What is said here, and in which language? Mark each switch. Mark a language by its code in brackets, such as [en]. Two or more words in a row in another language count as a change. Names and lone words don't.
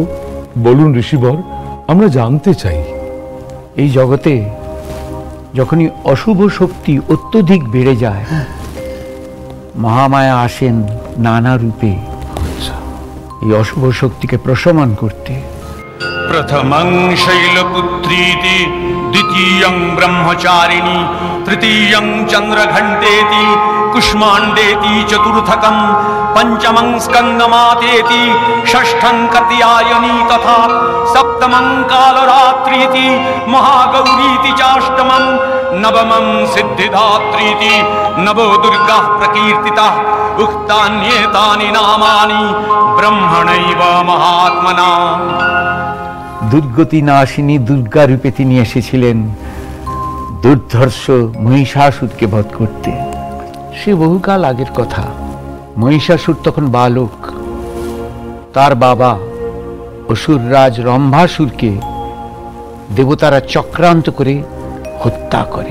[bn] বলুন ঋষিবর, আমরা জানতে চাই। এই জগতে যখনই অশুভ শক্তি অত্যধিক বেড়ে যায়, মহামায়া আসেন নানা রূপে এই অশুভ শক্তিকে প্রশমন করতে। [sa] प्रथमं शैलपुत्रीति, द्वितीयं ब्रह्मचारिणी, तृतीयं चन्द्रघण्टेति, कुष्माण्डेति, चतुर्थकं पंचमं स्कन्दमातेति, षष्ठं कात्यायनी तथा सप्तमं कालरात्रीति, महागौरीति चाष्टमं, नवमं सिद्धिदात्रीति, नवो दुर्गाः प्रकीर्तिताः। उक्तान्येतानि नामानि ब्रह्मणैव महात्मना। [bn] দুর্গতি নাশিনী দুর্গা রূপে তিনি এসেছিলেন দুর্ধর্ষ মহিষাসুরকে বধ করতে। সে বহুকাল আগের কথা। মহিষাসুর তখন বালক। তার বাবা অসুররাজ রম্ভাসুরকে দেবতারা চক্রান্ত করে হত্যা করে।